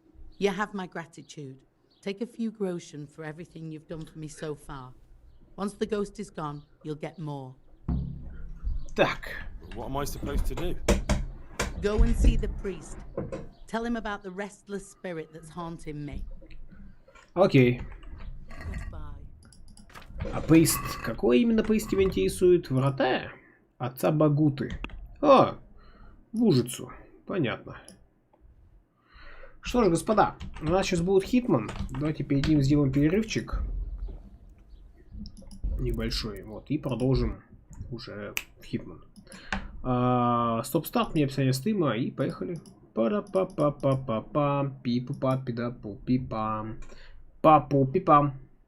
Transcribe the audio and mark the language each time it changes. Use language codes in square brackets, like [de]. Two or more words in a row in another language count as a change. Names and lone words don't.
[en] You have my gratitude. Take a few groschen for everything you've done for me so far. Once the ghost is gone, you'll get more. [ru] Так. [en] What am I supposed to do? Go and see the priest. Tell him about the restless spirit that's haunting me. [ru] Окей. А прист... Какой именно прист тебя интересует? Врата? Отца Багуты. А, в Ужицу. Понятно. Что ж, господа, у нас сейчас будет Хитман. Давайте перед ним сделаем перерывчик. Небольшой. Вот. И продолжим уже в Хитман. Стоп-старт, мне описание стрима. И поехали. Пара-па-па-па-па-пам. Пипу-па-пи-да-пу-пи-пам. Папу-пи-пам.